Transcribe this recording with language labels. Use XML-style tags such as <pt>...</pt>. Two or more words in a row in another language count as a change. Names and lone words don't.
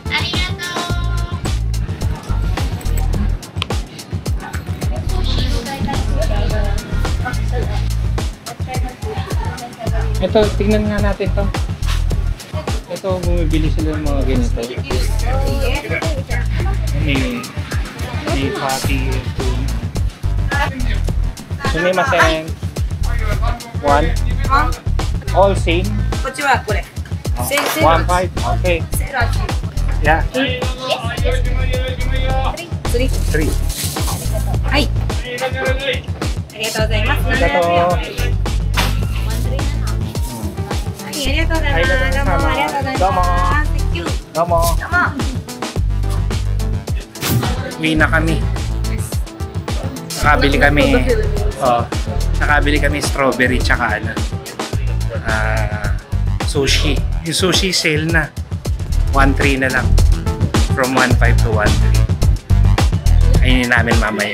<tl>Ito, tingnan nga natin to. Ito, bumibili sila ng mga ganito. May patty.</tl> <ja>Sumimasen.</ja> <en>One. All same.</en> <ja>こっちはこれ。</ja> <en>Oh, 1.5. Okay.</en> <ja>セーラーチ</ja> <en>Yeah.</en> <ja>3。 3. はい。ありがとうございます。ありがとう。はい、ありがとうございます。どうもありがとうございます。どうも。</ja> <en>Thank you。</en> <ja>Domo. どうも。</ja> <tl>Uwi na kami. Nakabili kami. Oh, nakabili kami strawberry tsaka ano. Sushi. Yung sushi sale na. 1.3 na lang.</tl> <en>From 1.5 to 1.3.</en> <tl>Ayun namin mamaya.</tl>